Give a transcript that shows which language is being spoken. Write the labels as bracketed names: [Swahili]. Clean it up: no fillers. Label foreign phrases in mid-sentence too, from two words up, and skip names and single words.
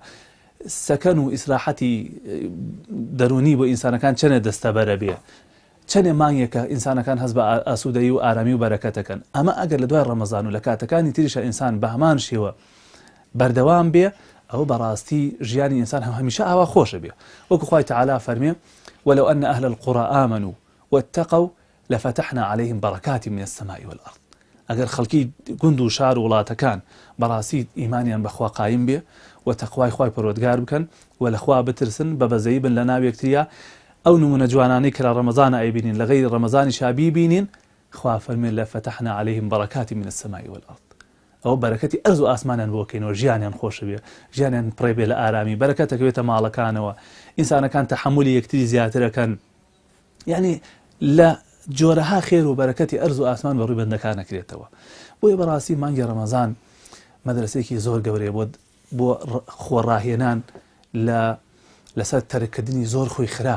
[Central Kurdish] سەکەن و ئیسراحەتی دەرونی بۆ ئینسانەکان چەندێک دەستەبەرە بێ، چەندێ مانگێکە ئینسانەکان هەست بە ئاسوودەیی و ئارامی و بەرەکەتەکەن. ئەمە ئەگەر لە دوای ڕەمەزان و لە کاتەکانی تریشە ئینسان بە هەمان شێوە بەردەوام بێ، ئەوە بەڕاستی ژیانی ئینسان هەمیشە ئاوا خۆشە بێ. وەکو خوای تەعالا فەرمێ [Arabic] ولو أن أهل القرى آمنوا واتقوا لفتحنا عليهم بركات من السماء والأرض. [Central Kurdish] ئەگەر خەڵکی گوند و شار و وڵاتەکان بەڕاستی ئیمانیان بەخوا قایم بێ و تەقوای خوای پەروەردگار بکەن و لەخوا بترسن، بە بەزەیی بن لە ناو یەکتریا، ئەو نمونە جوانانەی کە لە ڕەمەزانە ئەیبینین لە غەیری ڕەمەزانیشا بیبینین، خوا فەرمێ [Arabic] لفتحنا عليهم بركات من السماء والأرض. [Central Kurdish] ئەو بەرەکەتی ئەرز و ئاسمانیان بۆ بکەینەوە، ژیانیان خۆشە بێ، ژیانیان پڕێ بێ لە ئارامی، بەرەکەتەکەوێتە ماڵەکانەوە، ئینسانەکان تەحەمولی یەکتری زیاترەکەن. یعنی لە جۆرەها خێر و بەرەکەتی ئەرز و ئاسمان بە ڕووی بەندەکان نەکرێتەوە. بۆیە بەڕاستی مانگی ڕەمەزان مەدرسەیەکی زۆر گەورەیە بۆ خۆڕاهێنان لەسەر تەرککردنی زۆر خۆی خراپ.